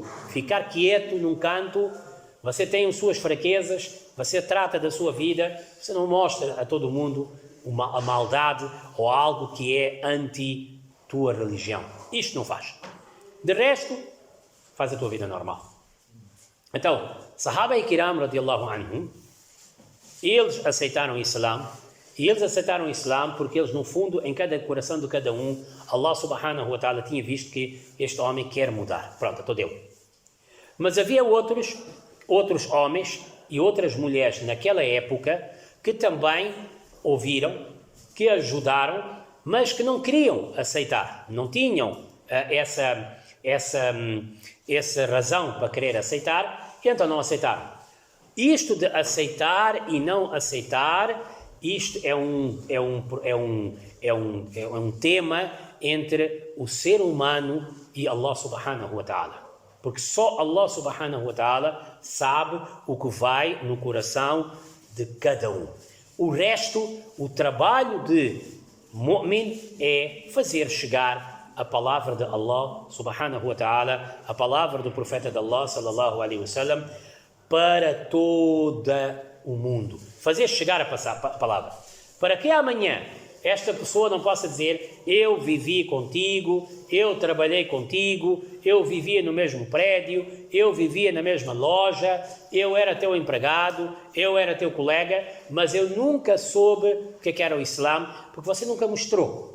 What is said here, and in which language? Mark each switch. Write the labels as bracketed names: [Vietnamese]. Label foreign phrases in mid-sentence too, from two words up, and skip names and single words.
[Portuguese] Ficar quieto num canto, você tem as suas fraquezas, você trata da sua vida, você não mostra a todo mundo a maldade ou algo que é anti-tua religião. Isto não faz. De resto, faz a tua vida normal. Então, [Urdu] صحابۂ کرام, [Arabic] رضي الله عنهم, [Portuguese] eles aceitaram o Islã, e eles aceitaram o Islã porque eles, no fundo, em cada coração de cada um, Allah [Arabic] سبحانه وتعالى [Portuguese] tinha visto que este homem quer mudar. Pronto, então deu. Mas havia outros homens e outras mulheres naquela época que também ouviram, que ajudaram, mas que não queriam aceitar, não tinham essa razão para querer aceitar, e então não aceitaram. Isto de aceitar e não aceitar, isto é um tema entre o ser humano e Allah [Arabic] سبحانه وتعالى. [Portuguese] Porque só Allah [Arabic] سبحانه وتعالى [Portuguese] sabe o que vai no coração de cada um. O resto, o trabalho de mu'min é fazer chegar a palavra de Allah [Arabic] سبحانه وتعالى, [Portuguese] a palavra do profeta de Allah [Arabic] صلى الله عليه وسلم, [Portuguese] para todo o mundo. Fazer chegar a palavra. Para que amanhã esta pessoa não possa dizer, eu vivi contigo, eu trabalhei contigo, eu vivia no mesmo prédio, eu vivia na mesma loja, eu era teu empregado, eu era teu colega, mas eu nunca soube o que era o Islã, porque você nunca mostrou.